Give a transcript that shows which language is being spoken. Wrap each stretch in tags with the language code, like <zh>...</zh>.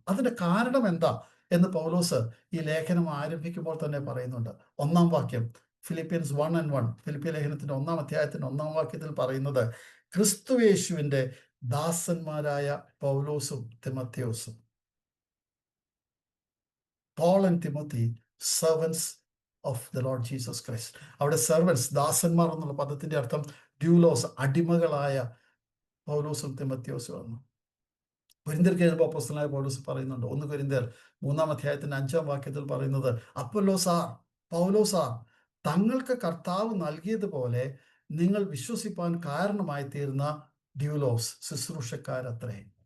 <ml>അതിന്റെ കാരണം എന്താ എന്ന് പൗലോസ് ഈ ലേഖനം ആരംഭിക്കുമ്പോൾ തന്നെ പറയുന്നുണ്ട്. 1-ാം വാക്യം, ഫിലിപ്പിയൻസ് 1:1, ഫിലിപ്പിയ ലേഖനത്തിന്റെ 1-ാം അധ്യായത്തിന്റെ 1-ാം വാക്യത്തിൽ പറയുന്നത്, ക്രിസ്തുയേശുവിന്റെ ദാസന്മാരായ പൗലോസും തിമത്യോസും.</ml> <en>Paul and Timothy, servants of the Lord Jesus Christ.</en> <ml>അവിടെ സെർവൻസ്, ദാസന്മാർ എന്നുള്ള പദത്തിന്റെ അർത്ഥം ഡ്യൂലോസ്, അടിമകളായ പൗലോസും തിമത്യോസും ആണ്. കൊരിന്ത്യർക്ക് എഴുതുമ്പോൾ അപ്പോസ്തലനായ പൗലോസ് പറയുന്നുണ്ട്, 1 കൊരിന്ത്യർ 3-ാം അധ്യായത്തിന്റെ 5-ാം വാക്യത്തിൽ പറയുന്നത്, അപ്പൊല്ലോസാർ, പൗലോസാർ തങ്ങൾക്ക് കർത്താവ് നൽകിയതുപോലെ നിങ്ങൾ വിശ്വസിപ്പാൻ കാരണമായി തീർന്ന ഡ്യൂലോസ്, ശുശ്രൂഷക്കാരത്രേ.</ml>